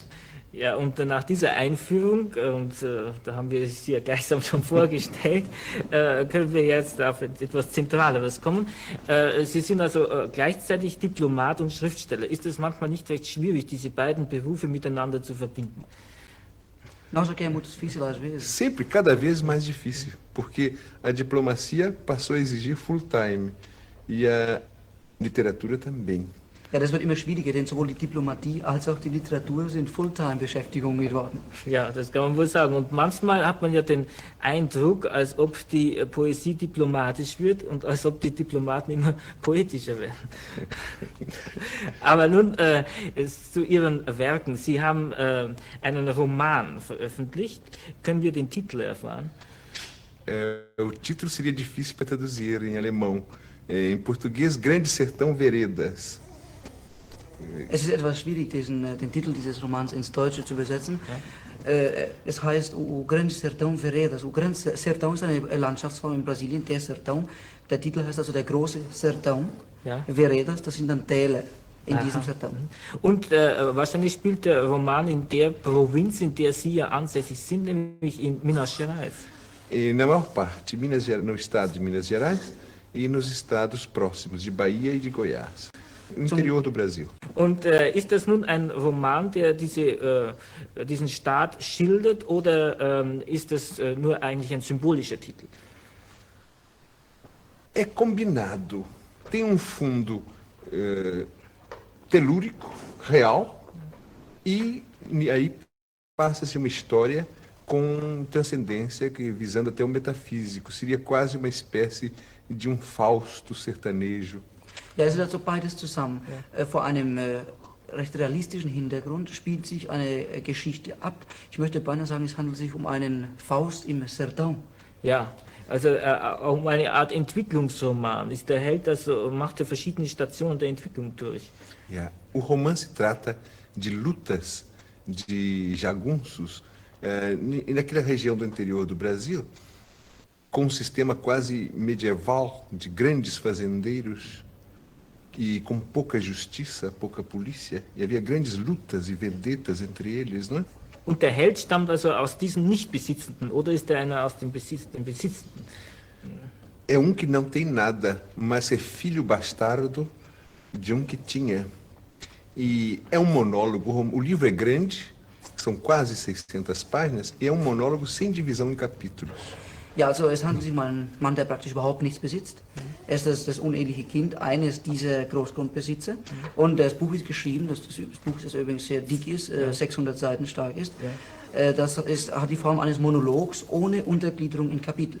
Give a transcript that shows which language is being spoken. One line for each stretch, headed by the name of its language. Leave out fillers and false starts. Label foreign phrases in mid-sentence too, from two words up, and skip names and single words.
German: Ja, und nach dieser Einführung, und da haben wir es ja gleichsam schon vorgestellt, können wir jetzt auf etwas Zentraleres kommen. Sie sind also gleichzeitig Diplomat und Schriftsteller. Ist es manchmal nicht recht schwierig, diese beiden Berufe miteinander zu verbinden?
Portuguese: Nossa, que é muito difícil às vezes. Sempre, cada vez mais difícil, porque a diplomacia passou a exigir
English: full time
Portuguese: e a literatura também.
German: Ja, das wird immer schwieriger, denn sowohl die Diplomatie als auch die Literatur sind Fulltime-Beschäftigungen geworden. Ja, das kann man wohl sagen. Und manchmal hat man ja den Eindruck, als ob die Poesie diplomatisch wird und als ob die Diplomaten immer poetischer werden. Aber nun zu Ihren Werken. Sie haben einen Roman veröffentlicht. Können wir den Titel erfahren?
Portuguese: O título seria difícil para traduzir em alemão. Em português, Grande Sertão Veredas.
German: Es ist etwas schwierig, den Titel dieses Romans ins Deutsche zu übersetzen. Ja. Es heißt O Grande Sertão Veredas. O Grande Sertão ist eine Landschaftsform in Brasilien, der Sertão. Der Titel heißt also der große Sertão. Ja. Veredas, das sind dann Täler in diesem Sertão. Und wahrscheinlich spielt der Roman in der Provinz, in der Sie ja ansässig sind, nämlich in Minas Gerais.
Portuguese: Na maior parte, no estado de Minas Gerais e nos estados próximos de Bahia e de Goiás. Im Interior do Brasil.
German: Und ist das nun ein Roman, der diesen Staat schildert, oder ist das nur eigentlich ein symbolischer Titel?
Portuguese: É combinado. Tem fundo telúrico, real, e aí passa-se uma história com transcendência, visando até o metafísico. Seria quase uma espécie de Fausto sertanejo.
German: Ja, es ist also beides zusammen. Vor einem recht realistischen Hintergrund spielt sich eine Geschichte ab. Ich möchte beinahe sagen, es handelt sich um einen Faust im Sertão. Ja, also um eine Art Entwicklungsroman. Ist der Held, also macht er verschiedene Stationen der Entwicklung durch.
English: Yeah.
Portuguese: O romance trata de lutas de jagunços naquela região do interior do Brasil, com um sistema quase medieval de grandes fazendeiros e com pouca justiça, pouca polícia. E havia grandes lutas e vedetas entre eles, não é?
German: Und der Held stammt also aus diesen Nichtbesitzenden, oder ist er einer aus dem Besitzenden?
Portuguese: É um que não tem nada, mas é filho bastardo de um que tinha. E é um monólogo, o livro é grande, são quase 600 páginas, e é um monólogo sem divisão em capítulos.
German: Ja, also es handelt sich um einen Mann, der praktisch überhaupt nichts besitzt. Er ist das uneheliche Kind eines dieser Großgrundbesitzer. Und das Buch ist geschrieben, das Buch, das übrigens sehr dick ist, 600 Seiten stark ist. Hat die Form eines Monologs ohne Untergliederung in Kapitel.